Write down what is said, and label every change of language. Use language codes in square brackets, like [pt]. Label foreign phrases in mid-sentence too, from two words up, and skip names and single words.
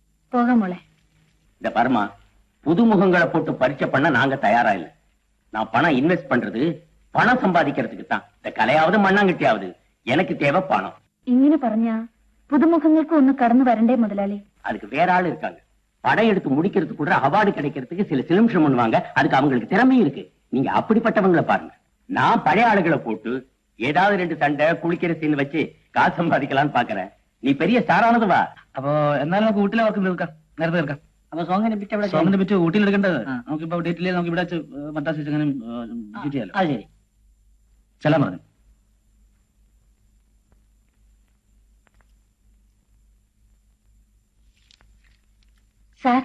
[ml] പോക മോളേ. [ta] இந்த பர்மா புதுமுகங்களை போட்டு பரீட்சை பண்ண நாங்க தயாரா இல்ல. நான் பணம் இன்வெஸ்ட் பண்றது பணம் சம்பாதிக்கிறதுக்கு தான். இந்த கலையாவது மண்ணாங்கட்டியாவது எனக்கு தேவை பணம். [ml] ഇങ്ങനെ പറഞ്ഞാ പുതുമുഖങ്ങൾക്ക് ഒന്ന് കടന്നു വരണ്ടേ മുതലാളി? [ta] அதுக்கு வேற ஆள் இருக்காங்க. படம் எடுத்து முடிக்கிறதுக்கு கூட அவார்டு கிடைக்கிறதுக்கு சில சிலிம்ஷம் பண்ணுவாங்க. அதுக்கு அவங்களுக்கு திறமையும் இருக்கு. நீங்க அப்படிப்பட்டவங்களை பாருங்க. நான் பழைய ஆளுகளை போட்டு ஏதாவது 2 சண்டை குளிக்கிற சீன் வச்சு காசு சம்பாதிக்கலாம்னு பாக்குறேன். [ml] നീ പെരിയ സ്റ്റാറാണത് വാ. അപ്പൊ എന്നാലും നമുക്ക് ഊട്ടിലെ വർക്ക് തീർക്കാം, നേരത്തെ തീർക്കാം. അപ്പൊ സോങ്ങിനെ പറ്റി ഊട്ടിയിൽ എടുക്കേണ്ടത് നമുക്കിപ്പോ ഡേറ്റില് നമുക്ക് ഇവിടെ മദ്രാസ് അങ്ങനെ ചെയ്യാലോ. അത് ശരി, ചെല്ലാൻ പറഞ്ഞു. സാർ